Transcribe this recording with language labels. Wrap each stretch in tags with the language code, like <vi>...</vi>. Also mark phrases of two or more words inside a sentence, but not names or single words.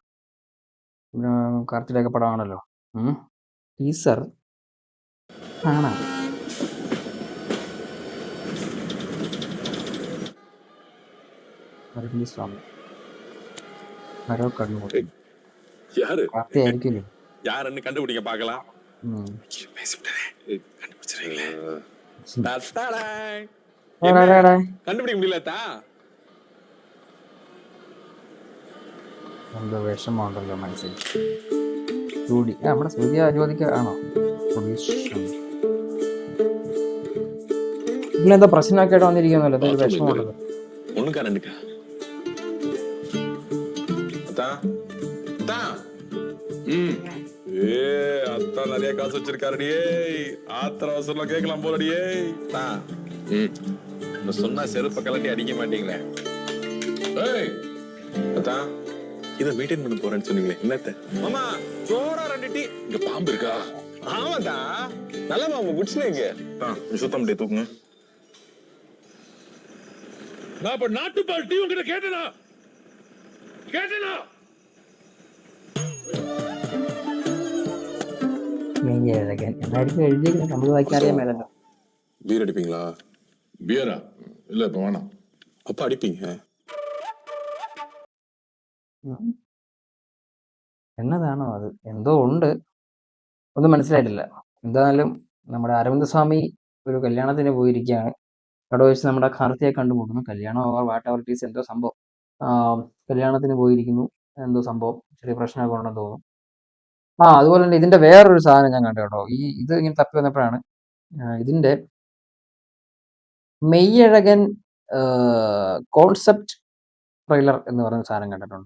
<ml>കാർത്തിയുടെയൊക്കെ പടമാണല്ലോ. ടീസർ കാണാം. അരവിന്ദ് സ്വാമി ആരോ കണ്ണു</ml> <ta>யாரு</ta> <ml>കാർത്തി ആയിരിക്കില്ലേ?</ml> <ta>யாருன்னு கண்டுபிடிங்க பார்க்கலாம். கண்டுபிடிக்க முடியலத்தா.</ta> <ml>എന്തോ വിഷമമുണ്ടല്ലോ മനസ്സിൽ. നമ്മുടെ സൂര്യ അനുവദിക്കാണോ? ഇതിലെന്താ പ്രശ്നമാക്കിയിട്ട് വന്നിരിക്കുന്നല്ലോ, എന്തൊരു വിഷമമുണ്ടല്ലോ.</ml> <ta>ஒண்ணுக்கா ரெண்டுக்கா அத்தா அத்தா அத்தா நிறைய காசு வச்சிருக்காருடியே. ஆத்திர அவசரம்ல கேட்கலாம் போலடியே. சொன்னா செருப்ப கலட்டி அடிக்க மாட்டீங்களே. அத்தா இதை மெயின்டைன் பண்ண போறேன்னு சொன்னீங்களே, என்னத்த மாமா? சோடா ரெண்டு டீ. இங்க பாம்பு இருக்கா? ஆமாதா, நல்ல பாம்பு குடிச்சுங்க. சுத்தம் முடிய தூக்குங்க. நான் இப்ப நாட்டுப்பால் டீ உங்ககிட்ட கேட்டனா?</ta> <ml>മെയ്യഴകൻ എന്നായിരിക്കും എഴുതിയിരിക്കുന്നത്, നമ്മൾ വായിക്കാൻ അറിയാൻ മേലല്ലോ.</ml> <ta>பீர் அடிப்பீங்களா? பியரா? இல்ல இப்ப வேணாம். அப்ப அடிப்பீங்க.</ta> <ml>എന്നതാണോ അത്? എന്തോ ഉണ്ട്, ഒന്നും മനസ്സിലായിട്ടില്ല. എന്തായാലും നമ്മുടെ അരവിന്ദ് സ്വാമി ഒരു കല്യാണത്തിന് പോയിരിക്കുകയാണ്. അവിടെ വെച്ച് നമ്മുടെ കാർത്തിയെ കണ്ടുമുട്ടുന്നു.</ml> <en>കല്യാണം whatever it is,</en> <ml>എന്തോ സംഭവം. കല്യാണത്തിന് പോയിരിക്കുന്നു, എന്തോ സംഭവം, ചെറിയ പ്രശ്നമൊക്കെ ഉണ്ടെന്ന് തോന്നുന്നു. അതുപോലെ തന്നെ ഇതിന്റെ വേറൊരു സാധനം ഞാൻ കണ്ടു കേട്ടോ. ഇത് ഇങ്ങനെ തപ്പി വന്നപ്പോഴാണ് ഇതിന്റെ മെയ്യഴകൻ</ml> <en>concept trailer</en> <ml>എന്ന് പറയുന്ന സാധനം കണ്ടിട്ടുണ്ട്.</ml>